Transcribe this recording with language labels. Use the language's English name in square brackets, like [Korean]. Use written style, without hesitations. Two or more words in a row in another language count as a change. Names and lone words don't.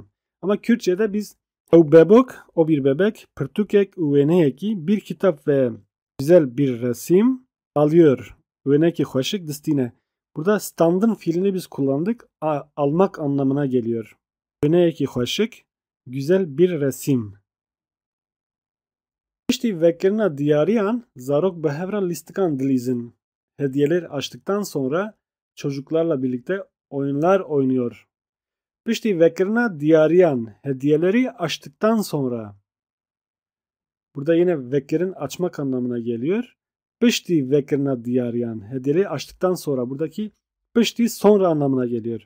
[Turkish] Ama Kürtçe'de biz [Kurdish] ev bebok [Turkish] o bir bebek, [Kurdish] pırtukek u eneki [Turkish] bir kitap ve güzel bir resim alıyor. [Kurdish] Veneki hoşik distine. [Turkish] Burada standın fiilini biz kullandık. Almak anlamına geliyor. [Kurdish] Veneki hoşik [Turkish] güzel bir resim. [Kurdish] İşte vekkerina diyariyan zarok behevran listikan dilizin. [Turkish] Hediyeler açtıktan sonra çocuklarla birlikte oyunlar oynuyor. İşte [Kurdish] vekkerina diyariyan [Turkish] hediyeleri açtıktan sonra. Burada yine vekkerin açmak anlamına geliyor. [Kurdish] Pişti vekirna diyaryan. [Turkish] Hediyeleri açtıktan sonra buradaki pişti sonra anlamına geliyor.